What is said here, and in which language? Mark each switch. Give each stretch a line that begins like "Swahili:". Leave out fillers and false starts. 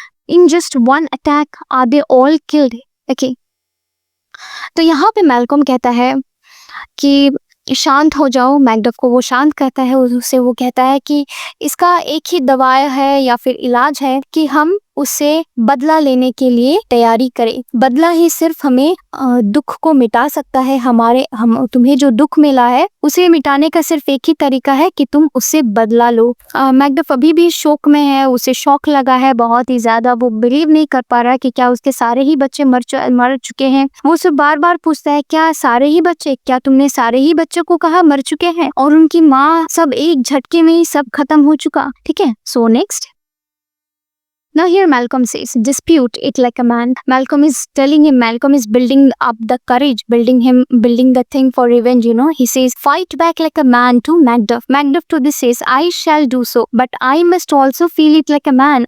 English: In just one attack are they all killed?
Hindi: Okay, तो यहाँ पे मैल्कम कहता है कि शांत हो जाओ। मैकडफ को वो शांत करता है, उससे वो कहता है कि इसका एक ही दवा है या फिर इलाज है कि हम उससे बदला लेने के लिए तैयारी करें। बदला ही सिर्फ हमें दुख को मिटा सकता है। तुम्हें जो दुख मिला है उसे मिटाने का सिर्फ एक ही तरीका है कि तुम उससे बदला लो। मैकडफ अभी भी शोक में है, उसे शौक लगा है बहुत ही ज्यादा। वो बिलीव नहीं कर पा रहा कि क्या उसके सारे ही बच्चे मर चुके हैं। वो उसे बार बार पूछता है, क्या सारे ही बच्चे? क्या तुमने सारे ही बच्चों को कहा मर चुके हैं? और उनकी माँ, सब एक झटके में ही सब खत्म हो चुका। ठीक है, so next.
English: Now here Malcolm says, dispute it like a man. Malcolm is telling him, Malcolm is building up the courage, building the thing for revenge, you know. He says, fight back like a man to Macduff. Macduff to this says, I shall do so, but I must also feel it like a man.